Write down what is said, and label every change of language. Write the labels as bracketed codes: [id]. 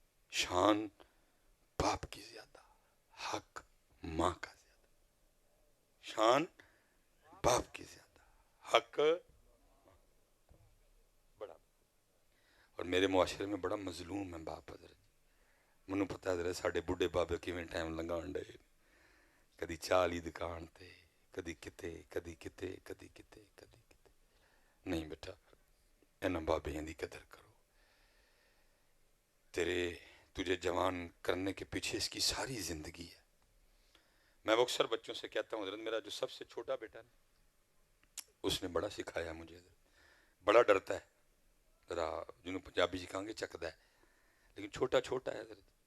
[ur] شان باپ کی زیادہ، حق ماں کا زیادہ. شان باپ کی زیادہ، حق بڑا. اور میرے معاشرے میں بڑا مظلوم ہے باپ. [pa] حضرت منو پتہ حضرت ساڈے بڈھے بابے کیویں ٹائم لنگان ڈے، کدی چالی دکان تے، کدی کتے، کدی کتے، کدی کتے، کدی کتے. نہیں بیٹا انہاں بابیاں دی قدر کرو. [ur] تجھے جوان کرنے کے پیچھے اس کی ساری زندگی ہے. میں وہ اکثر بچوں سے کہتا ہوں حضرت میرا جو سب سے چھوٹا بیٹا ہے اس نے بڑا سکھایا مجھے. بڑا ڈرتا ہے ذرا، [pa] جنہوں پنجابی جی کہاں گے [ur] چکدا ہے، لیکن چھوٹا چھوٹا ہے حضرت.